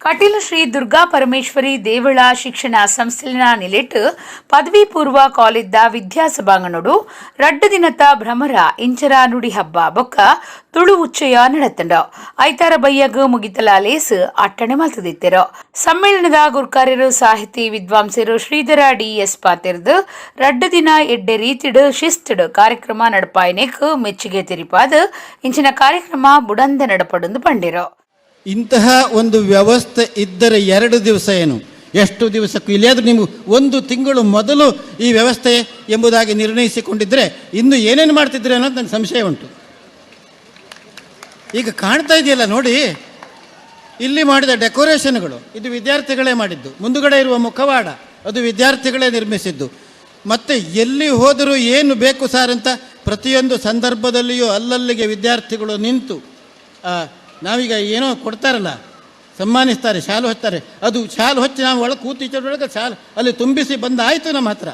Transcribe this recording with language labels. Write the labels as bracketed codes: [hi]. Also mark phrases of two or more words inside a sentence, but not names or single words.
[tcy] ಕಟೀಲು ಶ್ರೀ ದುರ್ಗಾ ಪರಮೇಶ್ವರಿ ದೇವಳ ಶಿಕ್ಷಣ ಸಂಸ್ಥೆನ ನಿಲೆಟ್ ಪದವಿ ಪೂರ್ವ ಕಾಲೇಜ್ದ ವಿದ್ಯಾಸಭಾಂಗಣೋಡು ರಡ್ಡು ದಿನದ ಭ್ರಮರ ಇಂಚರ ನುಡಿ ಹಬ್ಬ ಬೊಕ್ಕ ತುಳು ಉಚ್ಚಯ ನಡತಂಡ ಐತಾರ ಬಯ್ಯಗ ಮುಗಿತಲ ಲೇಸ್ ಅಟ್ಟಣೆ ಮಲ್ತದಿತ್ತೆರು ಸಮ್ಮೇಳನದ ಗುರ್ಕಾರ್ಯರು ಸಾಹಿತಿ ವಿದ್ವಾಂಸರು ಶ್ರೀಧರ ಡಿ.ಎಸ್. ಪಾತಿರ್ದು ರಡ್ಡು ದಿನ ಎಡ್ಡೆ ರೀತಿಡ್ ಶಿಸ್ತಡ್ ಕಾರ್ಯಕ್ರಮ ನಡಪಾಯನೆಕ್ ಮೆಚ್ಚುಗೆ ತೆರಿಪಾದ ಇಂಚಿನ ಕಾರ್ಯಕ್ರಮ ಬುಡಂದ ನಡಪಡುಂದು ಪಂಡಿರು. [kn] ಇಂತಹ ಒಂದು ವ್ಯವಸ್ಥೆ ಇದ್ದರೆ 2 ದಿವಸ ಏನು ಎಷ್ಟು ದಿವಸಕ್ಕೂ ಇಲ್ಲಿಯಾದರೂ ನೀವು 1 ತಿಂಗಳು ಮೊದಲು ಈ ವ್ಯವಸ್ಥೆ ಎಂಬುದಾಗಿ ನಿರ್ಣಯಿಸಿಕೊಂಡಿದ್ದರೆ ಇನ್ನು ಏನೇನು ಮಾಡ್ತಿದ್ರೆ ಅನ್ನೋದು ನನಗೆ ಸಂಶಯ ಉಂಟು. ಈಗ ಕಾಣ್ತಾ ಇದೆಯಲ್ಲ ನೋಡಿ, ಇಲ್ಲಿ ಮಾಡಿದ ಡೆಕೋರೇಷನ್ಗಳು ಇದು ವಿದ್ಯಾರ್ಥಿಗಳೇ ಮಾಡಿದ್ದು, ಮುಂದುಗಡೆ ಇರುವ ಮುಖವಾಡ ಅದು ವಿದ್ಯಾರ್ಥಿಗಳೇ ನಿರ್ಮಿಸಿದ್ದು, ಮತ್ತು ಎಲ್ಲಿ ಹೋದರೂ ಏನು ಬೇಕು ಸಾರ್ ಅಂತ ಪ್ರತಿಯೊಂದು ಸಂದರ್ಭದಲ್ಲಿಯೂ ಅಲ್ಲಲ್ಲಿಗೆ ವಿದ್ಯಾರ್ಥಿಗಳು ನಿಂತು ನಾವೀಗ ಏನೋ ಕೊಡ್ತಾರಲ್ಲ, ಸನ್ಮಾನಿಸ್ತಾರೆ, ಶಾಲು ಹೊತ್ತಾರೆ, ಅದು ಶಾಲು ಹೊಚ್ಚಿ ನಾವು ಒಳಗೆ ಕೂತಿದ್ದೊಳಗೆ ಶಾಲು ಅಲ್ಲಿ ತುಂಬಿಸಿ ಬಂದಾಯಿತು ನಮ್ಮ ಹತ್ರ.